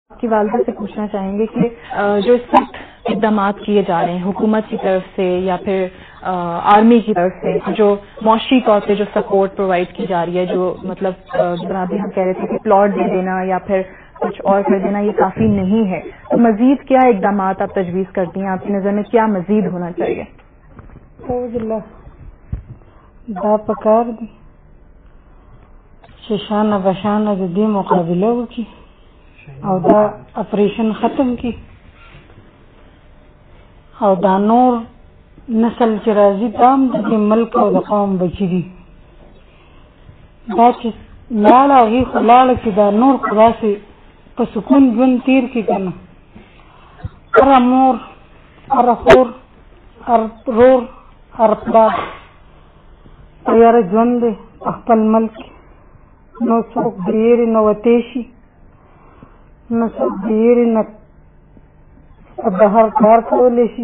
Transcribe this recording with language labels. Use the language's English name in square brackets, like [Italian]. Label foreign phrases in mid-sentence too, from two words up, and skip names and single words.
[Urdu] کی والدہ سے پوچھنا چاہیں گے کہ جو اس وقت اقدامات کیے جا رہے ہیں حکومت کی طرف سے یا پھر آرمی کی طرف سے، جو معاشی طور پہ جو سپورٹ پرووائڈ کی جا رہی ہے، جو مطلب ابھی ہم کہہ رہے تھے کہ پلاٹ دے دینا یا پھر کچھ اور کر دینا، یہ کافی نہیں ہے، تو مزید کیا اقدامات آپ تجویز کرتی ہیں؟ آپ کی نظر میں کیا مزید ہونا چاہیے؟ [Pashto] دا پکار دی شانہ بشانہ دی مقابلہ کی او دا آپریشن ختم کی او دا نور نسل چې راځي دام د ملک او د قوم بچی دي، دا چې لاړه هغې خو لاړه چې دا نور خو داسې په سکون ژوند تیر کړي که نه. هره مور، هره خور، هر رور، هر پلار تیاره ژوند دی په خپل ملک، نو څوک د یېرې نه وتی شي، نو څوک د یېرې نه بهر کار کولی شي.